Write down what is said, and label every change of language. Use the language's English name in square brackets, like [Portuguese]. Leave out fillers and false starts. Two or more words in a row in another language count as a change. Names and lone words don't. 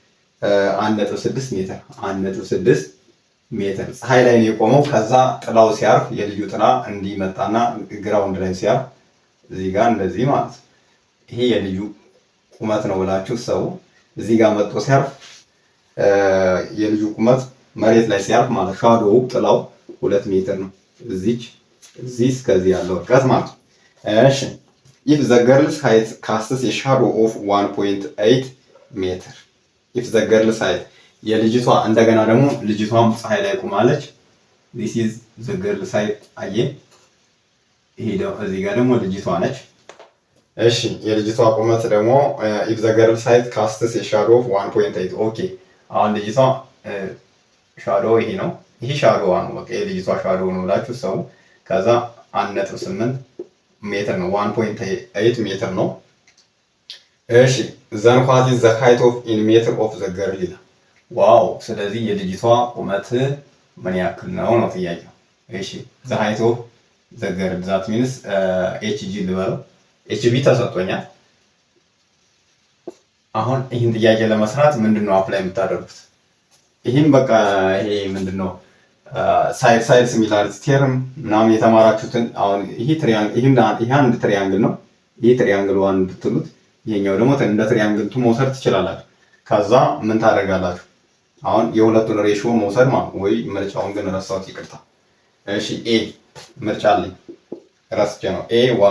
[Amharic] 1.6 ሜትር 1.6 ሜትር ፀሐይ ላይ ነው የቆመው ከዛ ጥላው ሲያርፍ የልጁ ጥላ እንዲመጣና ግራውንድ ላይ ሲያርፍ እዚህ ጋር እንደዚህ ማለት ይሄ የልጁ ቁመት ነው ብላችሁ ሰው እዚህ ጋር መጥቶ ሲያርፍ የልጁ ቁመት መሬት ላይ ሲያርፍ ማለት ሻዶው ጥላው 2 ሜትር ነው እዚህ እስከዚህ ያለው ርቀት ማለት እሺ [English] if the girl's height casts a shadow of 1.8 ሜትር if the girl's height [Amharic] የልጅቷ እንደገና ደግሞ ልጅቷም ፀሐይ ላይ ቆማለች [English] this is the girl's height [Amharic] አየ ይሄ እዚህ ጋር ደግሞ ልጅቷ ነች እሺ የልጅቷ ቁመት ደግሞ [English] if the girl's height casts a shadow of 1.8 [Amharic] ኦኬ አሁን ልጅቷ ሻዶው ይሄ ነው ይሄ ሻዶው ነው በቃ የልጅቷ ሻዶው ነው ብላችሁ ሰው ከዛ 1.8 ሜትር ነው 1.8 ሜትር ነው እሺ [English] then what is the height of in meter of the girl [Amharic] ይላል ዋው ስለዚህ የልጅቷ ቁመት ምን ያክል ነው ነው ጥያቄው እሺ [English] the height of the girl that means hg [Amharic] ልበለው hb ተሰጥቶኛል አሁን ይሄን ጥያቄ ለመስራት ምንድነው አፕላይ የምታደርጉት ይሄን በቃ ይሄ ምንድነው [English] side similarity theorem [Amharic] ምናምን የተማራችሁትን አሁን ይሄ ትሪያንግል ይሄ አንድ ትሪያንግል ነው ይሄ [English] triangle one [Amharic] ብትሉት ይሄኛው ደግሞ እንደ [English] triangle two [Amharic] መውሰድ ትችላላችሁ ከዛ ምን ታደርጋላችሁ አሁን የሁለቱን ሬሽዮ መውሰድ ማለት ወይ ምርጫውን ግን ረሳሁት ይቅርታ እሺ ኤ ምርጫ አለኝ ረስቼ ነው ኤ